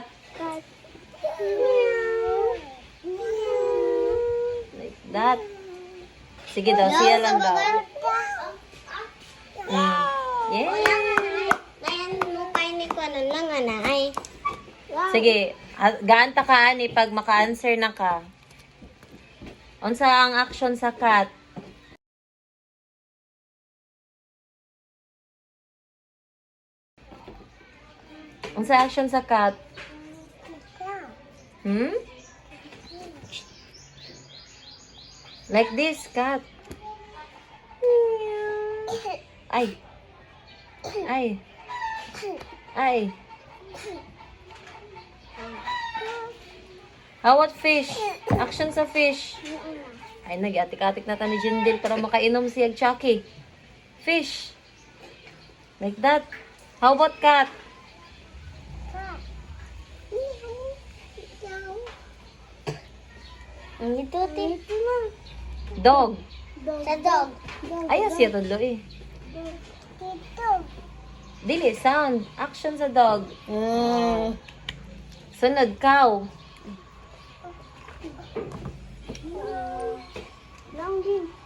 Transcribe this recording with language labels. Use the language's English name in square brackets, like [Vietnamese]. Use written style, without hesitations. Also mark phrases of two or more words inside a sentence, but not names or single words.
[English] Cat. Meow. Meow. Like that. [Cebuano] Sige daw, siya lang daw. [English] Yeah. [Cebuano] Ngayon mo kayo ni ko ano lang, anay. Sige, gaanta ka ani pag maka-answer na ka. Unsa ang action sa cat? Unsa action sa cat? [English] Like this, cat. Ay. How about fish? [Cebuano] Action sa fish. Ay, nag-atik-atik na ta ni Jindil para makainom siya Chucky. [English] Fish. Like that. How about cat? [Cebuano] Ito, tito na. [English] Dog. [Cebuano] Sa dog. Ay, siya tudlo eh. Tito. Dili, sound. Action sa dog. Sunod, cow. Lang din.